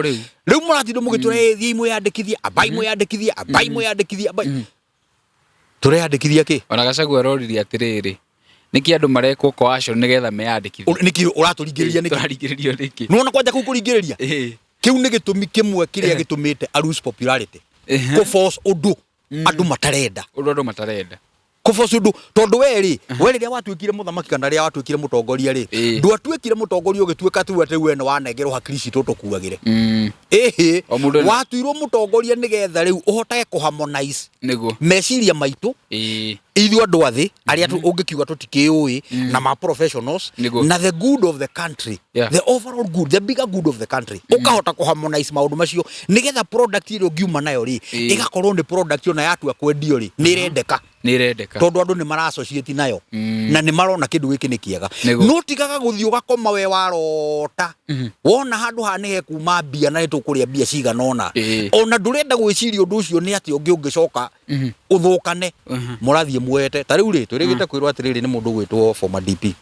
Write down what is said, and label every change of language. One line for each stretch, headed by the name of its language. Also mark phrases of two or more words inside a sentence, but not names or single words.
Kikuyu: riu muratindo mugitwira thii mwiyandikithia abai mwiyandikithia abai tureyandikithia ki ona Gachagua aroririe atiriri niki andu marekwo coercion nigetha meyandikithie niki uraturingiriria niki turaringiririo niki nuona kwanja kukuringiriria kiu ni gitumi kimwe kiria gitumite
English: a lose popularity
Kikuyu: ko force undu andu matarenda ko force undu tondu weri riria watwikire muthamaki kana riria watwikire mutongoria ri ndu atwikire mutongoria ugitwika tu ati we no wanengerwo hakirici tutukuagire watwirwo mutongoria nigetha riu uhotage ku harmonize niguo meciria maitu ithu andu athi aria ungikiuga tutikiui na ma professionals na
English: the good of the country the overall good the bigger good of the country
Kikuyu: ukahota ku harmonize maundu macio nigetha product ile ngiuma nayo ri igakorwo ni product ona yatu akwendio ri ni rendeka tondu andu ni mara associate nayo na ni marona kindu giki ni kiega no tigaga guthii ugakoma we warota wona handu hanihe kuma mbia na nitukuria mbia cigana ona ndurenda gwiciria undu ucio ni ati ungicoka uthukane murathie muete ta riu ri turigite kwirwa atiriri ni mundu gwitwo
English: former DP